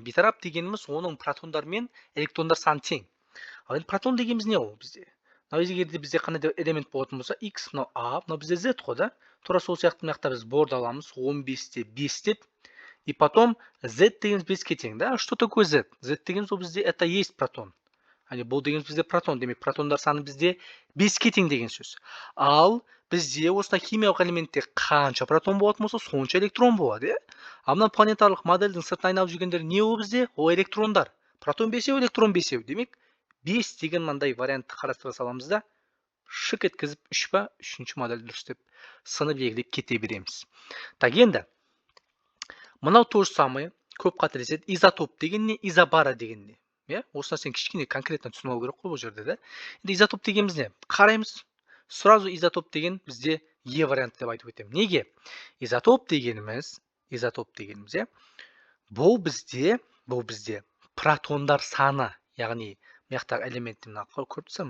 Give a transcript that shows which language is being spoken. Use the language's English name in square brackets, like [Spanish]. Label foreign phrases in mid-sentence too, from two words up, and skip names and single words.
[Kazakh] Бейтарап дегеніміз оның протондар мен электрондар саны тең. Ал енді протон дегеніміз не ол бізде? Мынау егерде бізде қандай элемент болатын болса, x, мынау a, мынау бізде z қой да. Тура сол сияқты мына жақта біз борд аламыз 15-те 5 деп. [Russian] И потом [Kazakh] z дегеніміз 5-ке тең, да? [Russian] Что такое z? [Kazakh] Z дегеніміз ол бізде [Russian] это есть протон. [Kazakh] Бұл дегеніміз бізде протон, демек протондар саны бізде 5-ке тең деген сөз. Ал бізде осындай химиялық элементте қанша протон болатын болса, сонша электрон болады. Ал мына планетарлық модельдің сыртына айналып жүргендер не ол бізде? Ол электрондар. Протон 5-еу, электрон 5-еу. Демек 5 деген мынандай вариантты қарастыра саламыз да, шық еткізіп 3 па, 3-ші модель дұрыс деп сыны белгілеп кете береміз. Так, енді мынау [Russian] то же самое, [Kazakh] көп қателеседі. Изотоп деген не, изобара деген не? Осы нәрсені кішкене конкретно түсініп алу керек қой бұл жерде, да? Енді изотоп дегеніміз не? Қараймыз. Сразу изотоп деген бізде Е варианты деп айтып өтемін. Неге? Изотоп дегеніміз, бұл бізде протондар саны, яғни мынаяқтағы элементті мына көріп тұрсыздар ма?